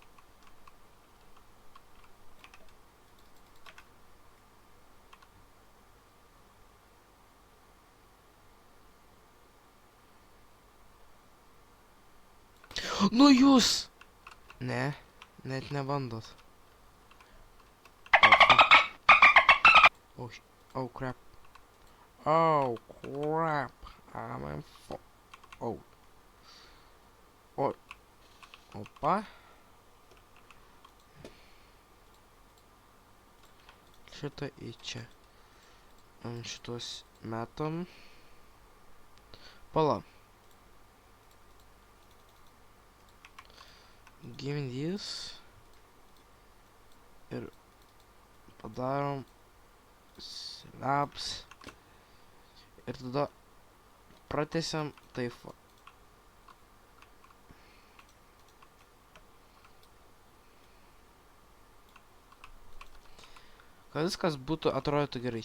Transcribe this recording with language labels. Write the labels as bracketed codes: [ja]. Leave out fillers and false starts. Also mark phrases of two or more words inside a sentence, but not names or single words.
[lt] Nu jūs! Ne, net nebandot. [en] Oh crap. Oh crap. I'm in oh. [lt] Opa. Šitą į čia. Ant šitos metam. Pala. [en] Give me this. [lt] Ir padarom slabs. Ir tada pratęsiam taip va. Kad viskas būtų atrodytų gerai.